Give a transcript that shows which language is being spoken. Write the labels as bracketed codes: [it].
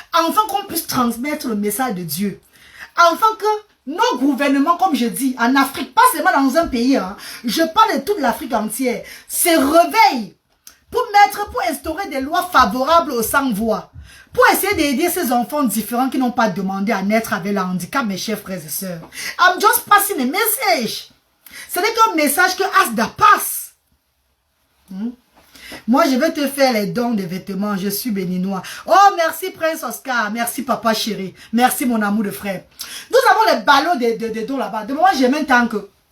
[fr] Afin qu'on puisse transmettre le message de Dieu. Afin que nos gouvernements, comme je dis, en Afrique, pas seulement dans un pays, hein, je parle de toute l'Afrique entière, se réveillent pour instaurer des lois favorables aux sans-voix. Pour essayer d'aider ces enfants différents qui n'ont pas demandé à naître avec le handicap, mes chers frères et sœurs. [en] I'm just passing a message. [fr] Ce n'est qu'un message que Asda passe. Moi, je vais te faire les dons de vêtements. Je suis béninois. Oh, merci Prince Oscar. Merci papa chéri. Merci mon amour de frère. Nous avons les ballots de dons là-bas. De moment, j'ai même tant que...